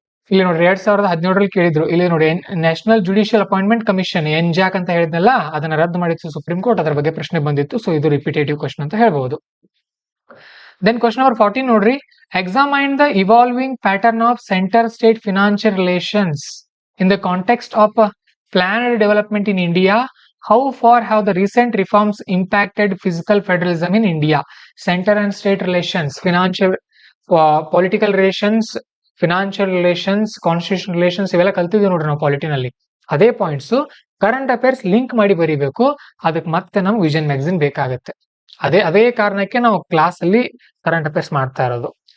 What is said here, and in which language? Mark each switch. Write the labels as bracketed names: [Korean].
[Kannada] ಇಲ್ಲಿ ನೋಡ್ರಿ 2017ರಲ್ಲಿ ಕೇಳಿದ್ರು. ಇಲ್ಲಿ ನೋಡಿ, national judicial appointment commission NJAC ಅಂತ ಹೇಳಿದ್ನಲ್ಲ, ಅದನ್ನ ರದ್ದು ಮಾಡಿತ್ತು ಸುಪ್ರೀಂ ಕೋರ್ಟ್. ಅದರ ಬಗ್ಗೆ ಪ್ರಶ್ನೆ ಬಂದಿತ್ತು. [English] So ಇದು repetitive question ಅಂತ ಹೇಳ್ಬಹುದು. ದೆನ್ ಕ್ವಶನ್ ನಂಬರ್ 14 ನೋಡ್ರಿ, examine the evolving pattern of centre state financial relations in the context of planned development in India. How far have the recent reforms impacted physical federalism in India? Center and state relations, financial, political relations, financial relations, constitution relations, [Kannada] ಇವೆಲ್ಲ ಕಲ್ತಿದ್ವಿ ನೋಡ್ರಿ ನಾವು ಪಾಲಿಟಿನಲ್ಲಿ. ಅದೇ points current affairs link ಮಾಡಿ ಬರೀಬೇಕು. ಅದಕ್ಕೆ ಮತ್ತೆ ನಮ್ಗೆ vision magazine ಬೇಕಾಗುತ್ತೆ. ಅದೇ ಕಾರಣಕ್ಕೆ ನಾವು ಕ್ಲಾಸ್ ಅಲ್ಲಿ ಕರೆಂಟ್ ಅಫೇರ್ಸ್ ಮಾಡ್ತಾ ಇರೋದು.